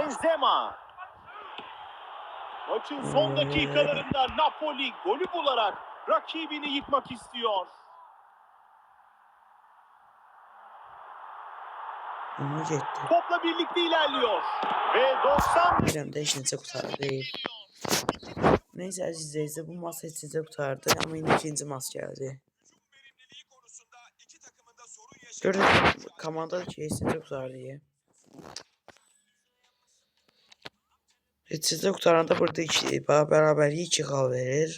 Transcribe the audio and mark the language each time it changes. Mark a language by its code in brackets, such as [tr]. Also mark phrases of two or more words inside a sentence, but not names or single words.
[tr] Benzema. Maçın son dakikalarında Napoli golü bularak rakibini yıkmak istiyor. [az] Aha getdi. [tr] Topla birlikte ilerliyor. Ve 90 [az] Bilirəm də heç necə qurtardı. Neyse əziz izləyicilər, bu maç heç necə qurtardı. Amma indi ikinci maç gəldi. Görürüz komanda ki heç necə qurtardı ya. Heç necə qurtaranda burada bərabərlik 2 xal verir.